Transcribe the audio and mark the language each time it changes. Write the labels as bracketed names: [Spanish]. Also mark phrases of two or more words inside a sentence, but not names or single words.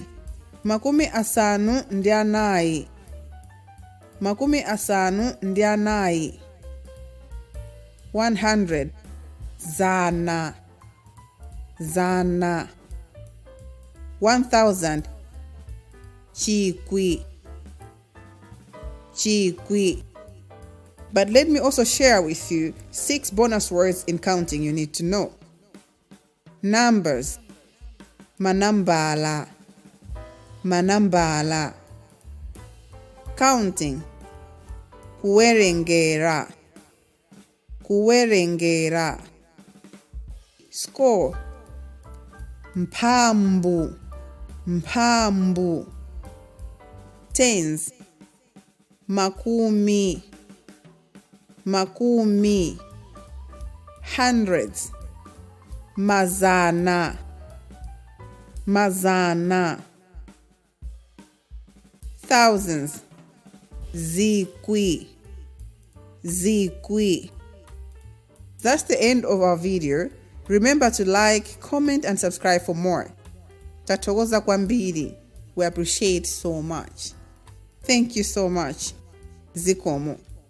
[Nyanja] Makumi asanu ndi anayi. 100. Zana. 1000. Chikwi. [English] But let me also share with you 6 bonus words in counting you need to know. Numbers. [Nyanja] Manambala. [English] Counting. [Nyanja] Kuwerengera. Score. Mphambu. Tens. Makumi. hundreds, mazana, mazana, thousands, zikwi, zikwi. [English] That's the end of our video. Remember to like, comment and subscribe for more. [Nyanja] Tatogoza kwambiri. [English] We appreciate so much. Thank you so much. [Nyanja] Zikomo.